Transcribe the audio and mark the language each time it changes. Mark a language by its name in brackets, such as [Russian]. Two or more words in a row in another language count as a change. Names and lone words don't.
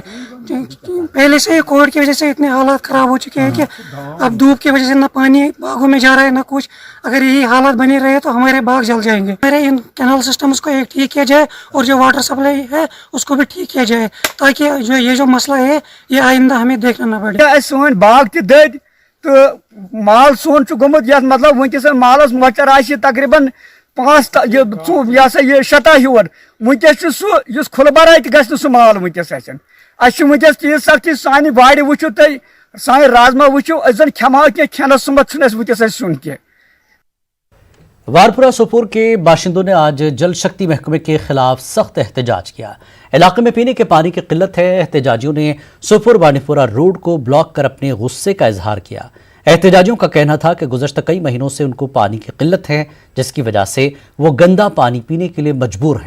[Urdu] پہلے سے کووڈ کی وجہ سے اتنے حالات خراب ہو چکے ہیں کہ اب دھوپ کی وجہ سے نہ پانی باغوں میں جا رہا ہے نہ کچھ۔ اگر یہی حالات بنے رہے تو ہمارے باغ جل جائیں گے۔ ہمارے ان [English] canal systems [Urdu] کو ایک ٹھیک کیا جائے اور جو [English] water supply [Urdu] ہے اس کو بھی ٹھیک کیا جائے، تاکہ یہ جو مسئلہ ہے یہ آئندہ ہمیں دیکھنا نہ پڑے۔ [Kashmiri] سون باغ تہ دد تو مال سون گومت یتھ مطلب ونکس مالس مۄچر آسہِ تقریباً 5 شتاہ ہور ونکس سہ کھل برائے تہ گژھِ نہٕ سہ مال ونکس اَسہِ ونکس تیٖژ سختی سانہِ وارِ وٕچھو تُہۍ سانہِ رازما وٕچھو أسۍ زن کھٮ۪مہو کینٛہہ کھٮ۪نس سُمتھ چھُنہٕ اَسہِ ونکس اَسہِ سیُن کینٛہہ۔ [Urdu] وارپورہ سوپور کے باشندوں نے آج جل شکتی محکمے کے خلاف سخت احتجاج کیا۔ علاقے میں پینے کے پانی کی قلت ہے۔ احتجاجیوں نے سوپور بانڈی پورہ روڈ کو بلاک کر اپنے غصے کا اظہار کیا۔ احتجاجیوں کا کہنا تھا کہ گزشتہ کئی مہینوں سے ان کو پانی کی قلت ہے، جس کی وجہ سے وہ گندا پانی پینے کے لیے مجبور ہیں۔